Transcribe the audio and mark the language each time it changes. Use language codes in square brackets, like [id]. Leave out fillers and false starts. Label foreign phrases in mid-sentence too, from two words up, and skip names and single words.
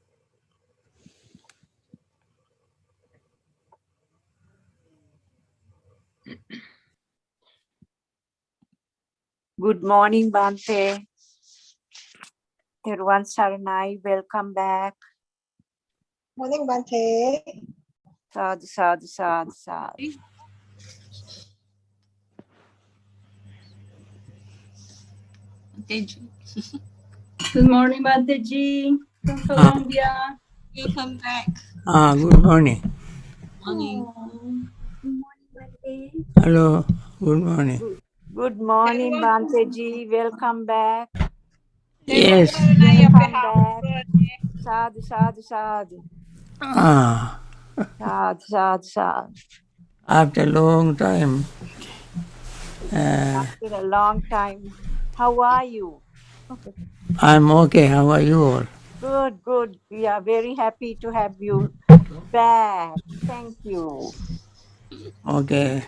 [en] Good morning, Bante. [si] Teruvan Saranai, [en] welcome back. Morning, Bante. [pi] Sadhu, sadhu, sadhu, sadhu. [en] Good morning, Bante ji from Colombia. Welcome back. Good morning. Morning. Good morning, Bante. Hello, good morning. Good morning, Bante ji. Welcome back. Yes. Welcome back. [pi] Sadhu, sadhu, sadhu. Ah, Sadhu, sadhu, sadhu. [en] after a long time. After a long time. How are you? I'm okay. How are you all? Good, good. We are very happy to have you back. Thank you. Okay.